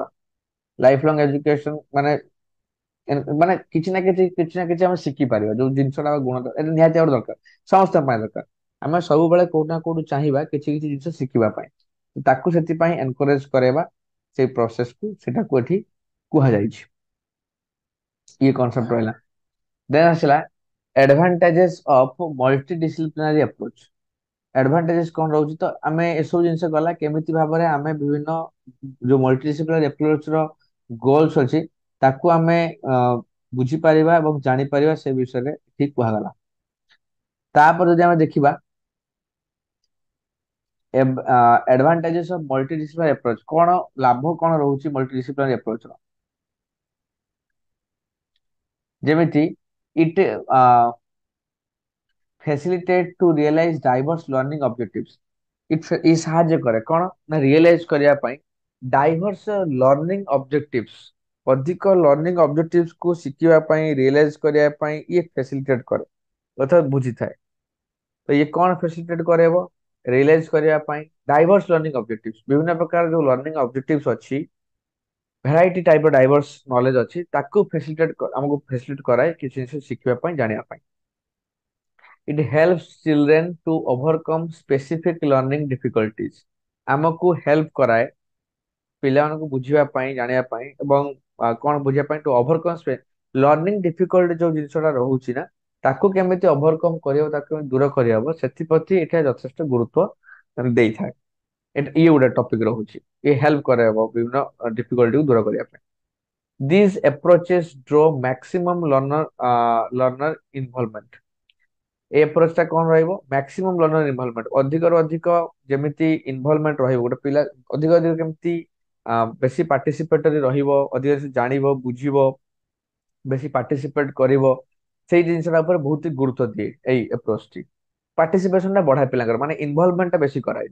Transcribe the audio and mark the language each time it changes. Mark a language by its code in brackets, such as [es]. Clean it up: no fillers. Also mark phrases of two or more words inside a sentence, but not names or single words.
[en] life long education [or] ମାନେ ମାନେ କିଛି ନା କିଛି ଆମେ ଶିଖିପାରିବା, ଯୋଉ ଜିନିଷଟା ଗୁଣ ଏଟା ନିହାତି ଗୋଟେ ଦରକାର, ସମସ୍ତଙ୍କ ପାଇଁ ଦରକାର। ଆମେ ସବୁବେଳେ କୋଉଠି ନା କୋଉଠି ଚାହିଁବା କିଛି କିଛି ଜିନିଷ ଶିଖିବା ପାଇଁ, ତାକୁ ସେଥିପାଇଁ ଏନକରେଜ କରାଇବା, ସେଇ ପ୍ରୋସେସକୁ ସେଟାକୁ ଏଠି କୁହାଯାଇଛି। ଇଏ କନସେପ୍ଟ ରହିଲା। ଦେନ୍ ଆସିଲା [en] advantages of multidisciplinary approach। [or] advantages କଣ ରହୁଛି, ତ ଆମେ ଏସବୁ ଜିନିଷ ଗଲା କେମିତି ଭାବରେ ଆମେ ବିଭିନ୍ନ ଯୋଉ [en] multidisciplinary approach [or] ର ଗୋଲ୍ସ ଅଛି ତାକୁ ଆମେ ବୁଝିପାରିବା ଏବଂ ଜାଣିପାରିବା ସେ ବିଷୟରେ ଠିକ କୁହାଗଲା। ତାପରେ ଯଦି ଆମେ ଦେଖିବା [en] advantages of multidisciplinary approach, [or] କଣ ଲାଭ କଣ ରହୁଛି [en] multidisciplinary approach [or] ର, ଯେମିତି [en] it facilitate to realize diverse learning objectives। [or] ଇ ସାହାଯ୍ୟ କରେ କଣ ନା ରିଏଲାଇଜ କରିବା ପାଇଁ [en] diverse learning objectives, [or] ଅଧିକ [en] learning objectives [or] କୁ ଶିଖିବା ପାଇଁ ରିଏଲାଇଜ କରିବା ପାଇଁ ଇଏ ଫେସିଲିଟେଟ କରେ ଅର୍ଥାତ ବୁଝିଥାଏ। ତ ଇଏ କଣ ଫେସିଲିଟେଟ କରେଇବ, ରିଏଲାଇଜ କରିବା ପାଇଁ [en] diverse learning objectives, [or] ବିଭିନ୍ନ ପ୍ରକାର ଯୋଉ [en] learning objectives [or] ଅଛି, [en] variety type [or] ର [en] diverse knowledge [or] ଅଛି, ତାକୁ ଫେସିଲିଟେଟ ଆମକୁ ଫେସିଲିଟେଟ କରାଏ କିଛି ଜିନିଷ ଶିଖିବା ପାଇଁ ଜାଣିବା ପାଇଁ। [en] It helps children to overcome specific learning difficulties। [or] ଆମକୁ ହେଲ୍ପ କରାଏ ପିଲାମାନଙ୍କୁ ବୁଝିବା ପାଇଁ ଜାଣିବା ପାଇଁ ଏବଂ କଣ ବୁଝିବା ପାଇଁ [en] to overcome learning difficult [or] ଯୋଉ ଜିନିଷଟା ରହୁଛି ନା ତାକୁ କେମିତି ଓଭରକମ୍ କରିବ, ତାକୁ କେମିତି ଦୂର କରିହବ ସେଥିପ୍ରତି ଏଠାରେ ଯଥେଷ୍ଟ ଗୁରୁତ୍ୱ ଦେଇଥାଏ। ଇଏ ଗୋଟେ ଟପିକ ରହୁଛି, ଇଏ ହେଲ୍ପ କରାଇବ ବିଭିନ୍ନ ଡିଫିକଲ୍ଟିକୁ ଦୂର କରିବା ପାଇଁ। [en] These approaches draw maximum learner involvement। [or] ଏ approach ଟା କଣ ରହିବ, [en] maximum learner involvement, [or] ଅଧିକରୁ ଅଧିକ ଯେମିତି ଇନଭଲଭମେଣ୍ଟ ରହିବ, ଗୋଟେ ପିଲା ଅଧିକ ଅଧିକ କେମିତି ବେଶୀ ପାର୍ଟିସିପେଟରୀ ରହିବ, ଅଧିକ ବେଶୀ ଜାଣିବ ବୁଝିବ ବେଶୀ ପାର୍ଟିସିପେଟ କରିବ, ସେଇ ଜିନିଷଟା ଉପରେ ବହୁତ ଗୁରୁତ୍ୱ ଦିଏ ଏଇ approach ଟି। ପାର୍ଟିସିପେସନ ଟା ବଢାଏ ପିଲାଙ୍କର, ମାନେ ଇନଭଲଭମେଣ୍ଟ ଟା ବେଶୀ କରାଏ।